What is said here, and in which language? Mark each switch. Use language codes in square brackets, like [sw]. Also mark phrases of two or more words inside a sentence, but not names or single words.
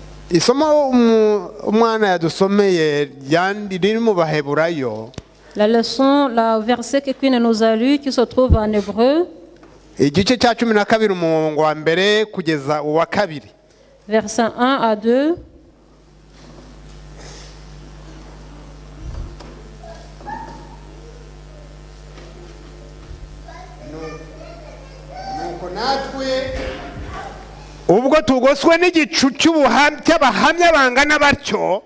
[rw] isomo umwana yadusomeye riri mu Baheburayo, [fr] La leçon, le verset que Queen nous a lu, qui se trouve en hébreu, [rw] igice cya 12 umurongo wa mbere kugeza uwa kabiri. [fr] verset 1 à 2. [rw] Nuko natwe ubwo tugoswe n'igicu cy'abahamya bangana batyo,